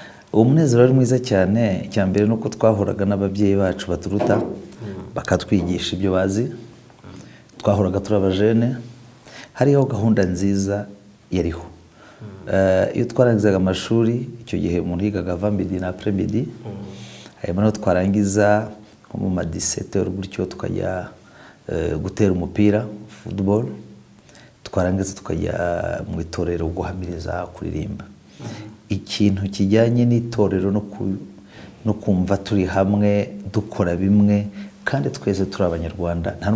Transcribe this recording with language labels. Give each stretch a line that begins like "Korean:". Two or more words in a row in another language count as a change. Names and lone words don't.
Kinyarwanda: Uwo munezero wari mwiza cyane. Icya mbere ni uko twahuraga n'ababyeyi bacu baturuta, bakatwigisha ibyo bazi. Twahoraga turi abajene, hariho gahunda nziza yariho. Iyo twarangizaga amashuri, icyo gihe umuntu yigaga avant-midi na après-midi, hanyuma no twarangiza nko mu ma 17h gutyo tukajya gutera umupira, football, twarangiza tukajya mu itorero guhamiriza, kuririmba. Ikintu kijyanye n'itorero no kumva turi hamwe dukora bimwe, kandi twese turi Abanyarwanda.